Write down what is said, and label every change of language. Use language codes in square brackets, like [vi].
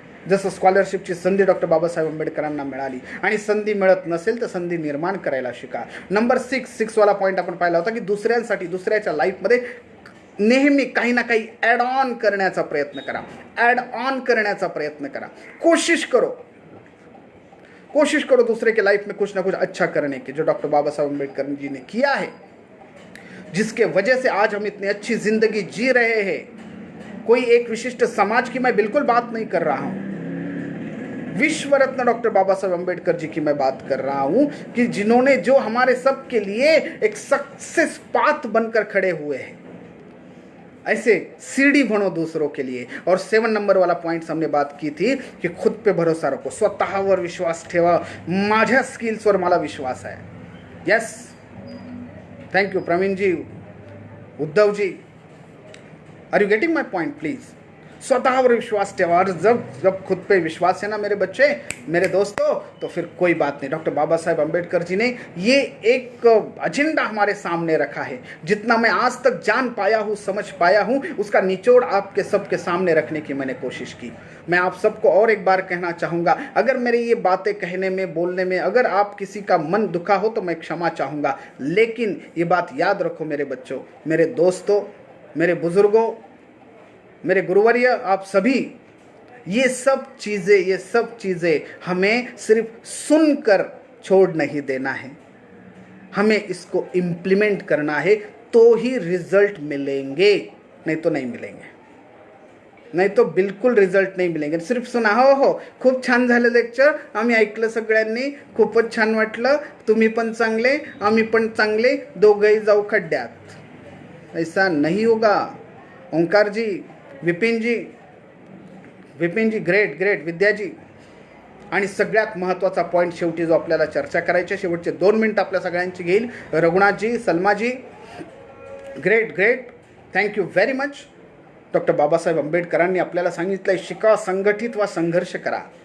[mr] जसं स्कॉलरशिपची संधी डॉक्टर बाबासाहेब आंबेडकरांना मिळाली, आणि संधी मिळत नसेल तर संधी निर्माण करायला शिका. नंबर 6 वाला पॉईंट आपण पाहिला होता की दुसऱ्यांसाठी, दुसऱ्याच्या लाईफमध्ये नेहमी काही ना काही ॲड ऑन करण्याचा प्रयत्न करा, ॲड ऑन करण्याचा प्रयत्न करा. [hi] कोशिश करो दूसरे के लाइफ में कुछ ना कुछ अच्छा करने की, जो डॉक्टर बाबा साहब अम्बेडकर जी ने किया है, जिसके वजह से आज हम इतनी अच्छी जिंदगी जी रहे हैं. कोई एक विशिष्ट समाज की मैं बिल्कुल बात नहीं कर रहा हूं, विश्व रत्न डॉक्टर बाबा साहब अम्बेडकर जी की मैं बात कर रहा हूं कि जिन्होंने, जो हमारे सब के लिए एक सक्सेस पाथ बनकर खड़े हुए हैं. ऐसे सीढ़ी बनो दूसरों के लिए. और 7 नंबर वाला पॉइंट हमने बात की थी कि खुद पे भरोसा रखो, [mr] स्वतःवर विश्वास ठेवा. माझ्या स्किल्सवर मला विश्वास आहे. Yes, thank you Pravin G, Uddhav ji. [en] Are you getting my point? [mr] Please, स्वतःवर विश्वास ठेवा. [hi] और जब खुद पे विश्वास है ना मेरे बच्चे, मेरे दोस्तों, तो फिर कोई बात नहीं. डॉक्टर बाबा साहेब अम्बेडकर जी ने ये एक एजेंडा हमारे सामने रखा है. जितना मैं आज तक जान पाया हूँ, समझ पाया हूँ, उसका निचोड़ आपके सबके सामने रखने की मैंने कोशिश की. मैं आप सबको और एक बार कहना चाहूँगा, अगर मेरी ये बातें कहने में, बोलने में अगर आप किसी का मन दुखा हो तो मैं क्षमा चाहूँगा. लेकिन ये बात याद रखो मेरे बच्चों, मेरे दोस्तों, मेरे बुजुर्गों, मेरे गुरुवर्य, आप सभी, ये सब चीज़ें हमें सिर्फ सुनकर छोड़ नहीं देना है, हमें इसको इम्प्लीमेंट करना है, तो ही रिजल्ट मिलेंगे, नहीं तो नहीं मिलेंगे. [mr] नाही तो बिलकुल रिझल्ट नाही मिळेल. [hi] सिर्फ सुना, [mr] हो खूप छान झालं लेक्चर, आम्ही ऐकलं सगळ्यांनी, खूपच छान वाटलं, तुम्ही पण चांगले, आम्ही पण चांगले, दोघंही जाऊ खड्ड्यात. [hi] ऐसा नहीं होगा. ओंकार जी, विपिन जी, ग्रेट, विद्याजी. [mr] आणि सगळ्यात महत्त्वाचा पॉईंट शेवटी जो आपल्याला चर्चा करायची, शेवटचे 2 मिनिट आपल्या सगळ्यांची घेईल, Raghunathji, सलमाजी, great, thank you very much. Doctor Babasaheb आंबेडकरांनी आपल्याला सांगितलंय, शिका, संघटित वा संघर्ष करा.